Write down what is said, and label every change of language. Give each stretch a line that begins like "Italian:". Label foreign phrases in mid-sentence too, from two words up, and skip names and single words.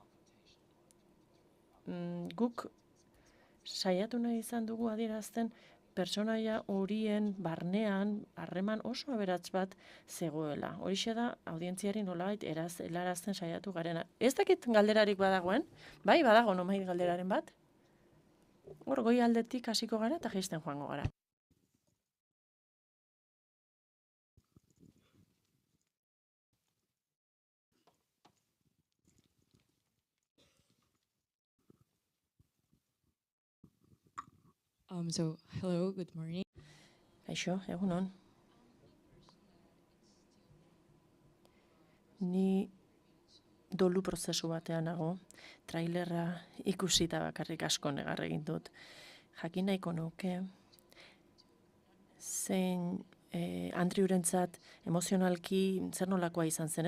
Basque: guk saiatu nahi izan dugu adierazten pertsonaia horien barnean harreman oso aberats bat zegoela. Horixe da audientziari nolabait helarazten saiatu garena. Ez dakit galderarik badagoen, bai badago nomait galderaren bat. Hor goi aldetik hasiko gara eta jaisten joango gara.
English: So, hello, good morning.
Basque: Aixo, egunon. Ni dolu prozesu batean nago, trailerra ikusita bakarrik asko negar egin dut. Jakin nahiko nuke, zein Andrewrentzat emozionalki zer nolakoa izan zen.